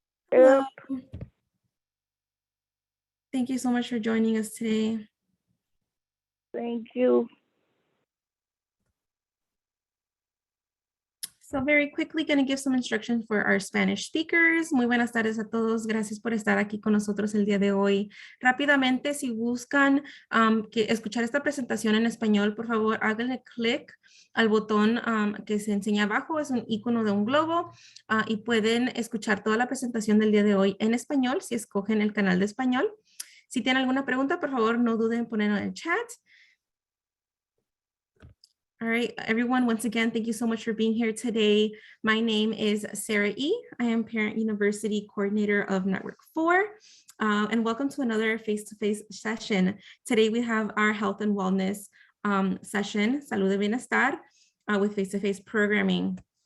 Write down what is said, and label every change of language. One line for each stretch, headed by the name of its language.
English: Hello. Thank you so much for joining us today. Thank you. So very quickly, going to give some instructions for our Spanish speakers.
Spanish: Muy buenas tardes a todos. Gracias por estar aquí con nosotros el día de hoy. Rápidamente, si buscan escuchar esta presentación en español, por favor, háganle clic al botón que se enseña abajo. Es un icono de un globo y pueden escuchar toda la presentación del día de hoy en español si escogen el canal de español. Si tienen alguna pregunta, por favor, no duden en ponerlo en el chat.
English: All right, everyone, once again, thank you so much for being here today. My name is Sarah E. I am Parent University Coordinator of Network 4, and welcome to another face-to-face session. Today we have our health and wellness session, Salud de Bienestar, with face-to-face programming.